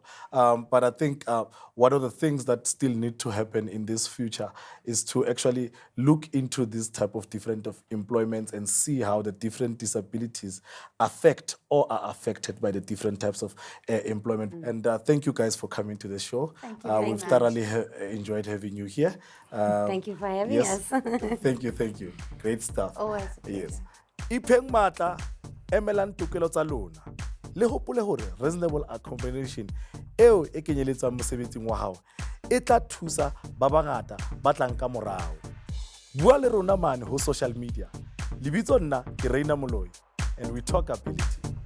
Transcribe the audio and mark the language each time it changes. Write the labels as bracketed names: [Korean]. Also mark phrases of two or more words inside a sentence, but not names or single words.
[English] But I think one of the things that still need to happen in this future is to actually look into this type of different of employments and see how the different disabilities affect or are affected by the different types of employment. And thank you guys for coming to the show. Thank you very we've much. thoroughly enjoyed having you here. Thank you for having us. Thank you. Great stuff. Always a pleasure. Yes. [Southern Sotho] Ipeng matla emelang tokelo tsa lona le hopole hore [English] reasonable accommodation [Southern Sotho] eo e kenyeletsang mosebetsing wa hao e tla thusa ba bangata ba tlang ka morao. Bua le rona mane ho [English] social media. [Southern Sotho] Lebitso nna ke Reina Moloi, [English] and we talk ability.